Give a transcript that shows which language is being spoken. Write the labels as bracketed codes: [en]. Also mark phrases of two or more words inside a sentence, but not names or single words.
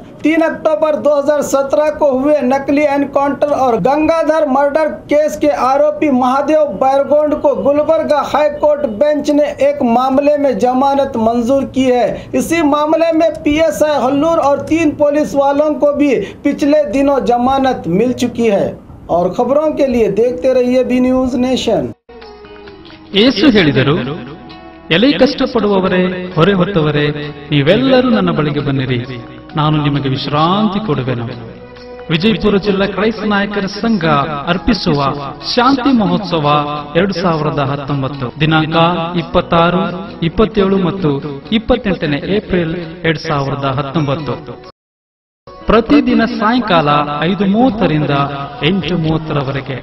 [hi] 3 अक्टूबर 2017 को हुए नकली एनकाउंटर और गंगाधर मर्डर केस के आरोपी महादेव बैरगोंड को गुलबर्गा [en] high court bench [hi] ने एक मामले में जमानत मंजूर की है। इसी मामले में पीएसआई हल्लूर और 3 पुलिस वालों को भी पिछले दिनों जमानत मिल चुकी है। और खबरों के लिए देखते रहिए बी न्यूज नेशन। [kn] ಯೇಸು ಹೇಳಿದರು, ಎಲೆ ಕಷ್ಟಪಡುವವರೇ, ಹೊರೆ ಹೊತ್ತವರೇ, ನೀವೆಲ್ಲರೂ ನನ್ನ ಬಳಿಗೆ ಬನ್ನಿರಿ, ನಾನು ನಿಮಗೆ ವಿಶ್ರಾಂತಿ ಕೊಡುವೆನು. ವಿಜಯಪುರ ಜಿಲ್ಲಾ ಕ್ರೈಸ್ತ ನಾಯಕರ ಸಂಘ ಅರ್ಪಿಸುವ ಶಾಂತಿ ಮಹೋತ್ಸವ 2019 ದಿನಾಂಕ 26, 27 ಮತ್ತು 28 ಏಪ್ರಿಲ್ 2019 ಪ್ರತಿದಿನ ಸಾಯಂಕಾಲ 5:30 ರಿಂದ 8:30